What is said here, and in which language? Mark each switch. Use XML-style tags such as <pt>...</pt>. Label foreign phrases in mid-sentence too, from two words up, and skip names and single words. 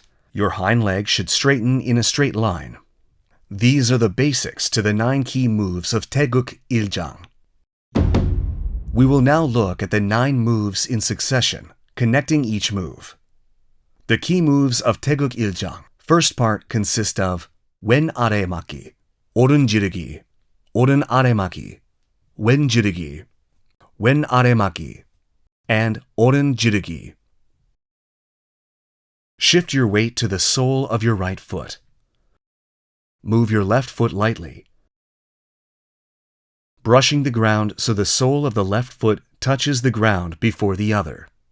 <en>Your hind leg should straighten in a straight line. These are the basics to the 9 key moves of Taeguk Iljang. We will now look at the 9 moves in succession, connecting each move. The key moves of Taeguk Iljang. First part consists of</en> <ko>왼 아래막기, 오른 지르기, 오른 아래막기, 왼 지르기, 왼 아래막기,</ko> <en>and</en> <ko>오른 지르기.</ko> <en>Shift your weight to the sole of your right foot. Move your left foot lightly, brushing the ground so the sole of the left foot touches the ground before the other.</en>